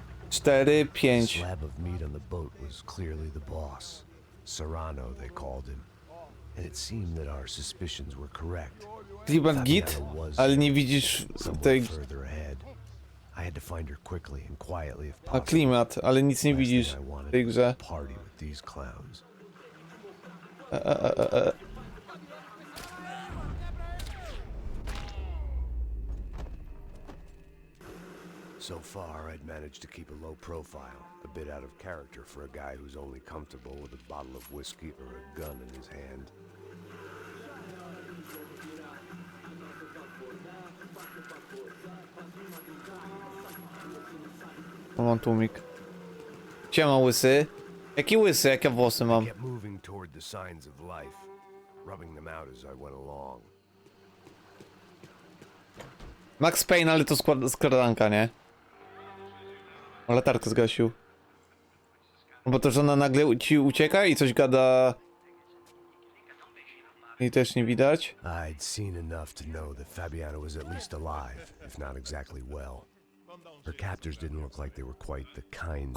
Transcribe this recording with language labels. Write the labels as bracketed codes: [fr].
[en] 4, 5. Slab of meat on the boat was clearly the boss. Serrano, they called him. And it seemed that our suspicions were correct. [pl] Klimat git, ale nie widzisz tej... [en] Further ahead. I had to find her quickly and quietly if possible. [pl] klimat, ale nic nie widzisz w tej grze. [en] Party with these clowns. So far, I'd managed to keep a low profile, a bit out of character for a guy who's only comfortable with a bottle of whiskey or a gun in his hand. [pl] Mam tłumik. Siema łysy. Jaki łysy, jak ja włosy mam? [en] Kept moving toward the signs of life. rubbing them out as I went along. [pl] Max Payne, ale to skradanka, nie? O, latarkę zgasił. No bo to żona nagle ci ucieka i coś gada... I też nie widać. [en] I'd seen enough to know that Fabiana was at least alive, if not exactly well. Her captors didn't look like they were quite the kind.